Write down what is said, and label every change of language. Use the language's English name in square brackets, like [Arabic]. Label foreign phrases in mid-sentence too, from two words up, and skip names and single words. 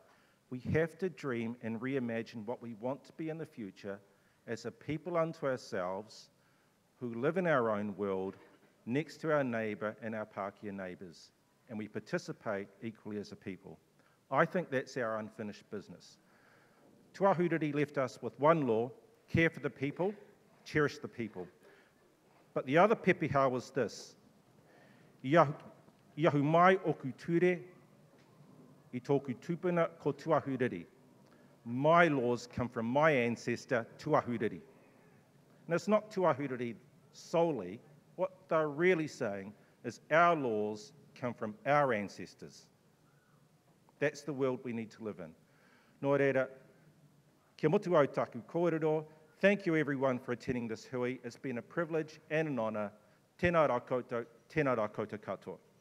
[English] We have to dream and reimagine what we want to be in the future as a people unto ourselves who live in our own world next to our neighbour and our Pākehā neighbours, and we participate equally as a people. I think that's our unfinished business. Tuahiwi left us with one law: care for the people, cherish the people. But the other pepeha was this: [Māori] Iahu mai oku ture, I tōku tupuna ko Tuahuriri. [English] My laws come from my ancestor, Tuahuriri. And it's not Tuahuriri solely. What they're really saying is our laws come from our ancestors. That's the world we need to live in. [Māori] Nō reira, kia motu au taku kōrero. [English] Thank you everyone for attending this hui. It's been a privilege and an honour. [Māori] Tēnā rā koutou, tēnā rā koutou katoa.